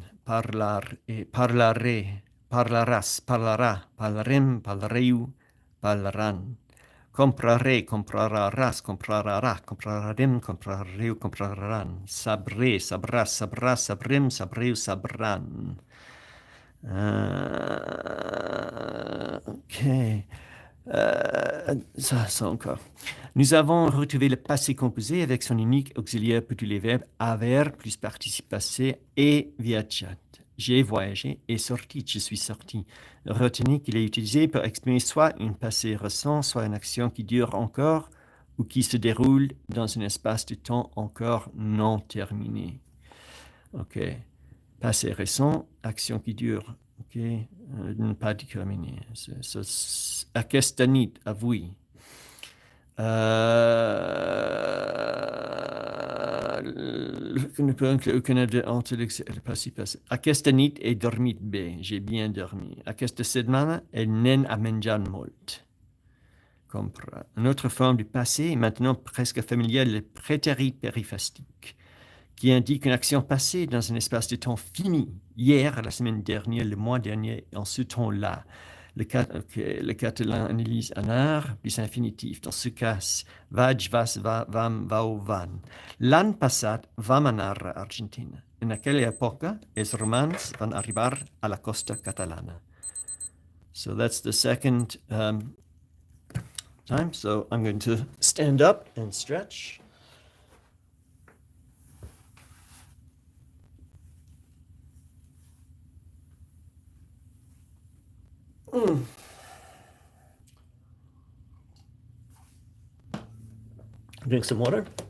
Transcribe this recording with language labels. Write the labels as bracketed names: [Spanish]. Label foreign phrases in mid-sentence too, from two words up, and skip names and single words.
[Catalan] Parlaré, parlaràs, parlarà, parlarem, parlareu, parlaran. Compraré, compraràs, comprarà, comprarem, comprareu, compraran. Sabré, sabràs, sabrà, sabrem, sabreu, sabran. Ok. [French] Ça encore. Nous avons retrouvé le passé composé avec son unique auxiliaire pour tous les verbes haver plus participe passé et viaggiat. J'ai voyagé et sorti, je suis sorti. Retenez qu'il est utilisé pour exprimer soit un passé récent, soit une action qui dure encore ou qui se déroule dans un espace de temps encore non terminé. Ok. Passé récent, action qui dure. Ok, pas terminé. [Catalan] Aquesta nit, avui. Aquesta nit he dormit bé, [French] j'ai bien dormi. [Catalan] Aquesta setmana, el nen a menjat molt. Compre. [French] Une autre forme du passé est maintenant presque familière, le prétérit périphrastique, qui indique une action passée dans un espace de temps fini, hier, la semaine dernière, le mois dernier, en ce temps-là. Le catalan analyse anar plus infinitif. Dans ce cas, [Catalan] vaig, vas, vam, vau, van. L'any passat vam anar a Argentina. En aquella època, els romans van arribar a la costa catalana. [English] So that's the second time. So I'm going to stand up and stretch. Drink some water.